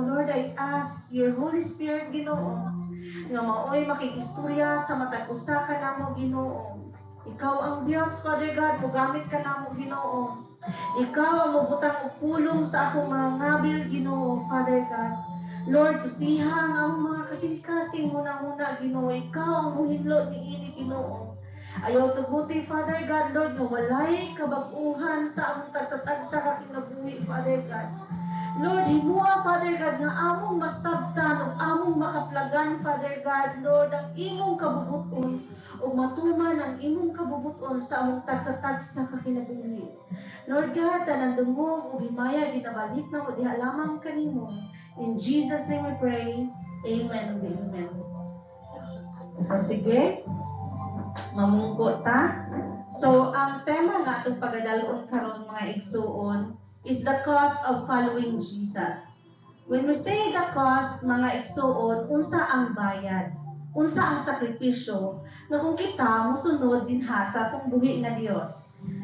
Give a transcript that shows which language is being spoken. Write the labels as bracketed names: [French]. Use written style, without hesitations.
[Cebuano] Lord, [English] I ask your Holy Spirit, [Cebuano] Ginoo, nga maoy makikistorya sa matag usa ka namo, Ginoo. Ikaw ang Dios, Father God, mugamit ka namo, Ginoo. Ikaw ang mabutang og pulong sa akong mga ngabil, Ginoo, Father God. Lord, susihang ang mga kasing-kasing muna-muna, Ginoo. Ikaw ang muhinlo ni ini, Ginoo. Ayaw tuguti, Father God, Lord, nga walay kabag-uhan sa among tagsa-tagsa ka kinabuhi, Father God. Lord, himua, Father God, nga among masabtan o among makaplagan, Father God, Lord, ang imong kabubuton o matuman ang imong kabubuton sa among tagsa-tagsa ka kinabuhi. Lord God, tanan dungog o himaya ginabalik na mo diha lamang kanimo. [English] In Jesus' name we pray. Amen and amen. [Cebuano] O sige, mamungko ta. So, ang tema nga itong pagadalon karon mga igsuon is [English] the cost of following Jesus. When we say the cost, mga igsuon, [Cebuano] unsa ang bayad? Unsa ang sakripisyo nga kung kita musunod din ha sa atong buhi nga Dios.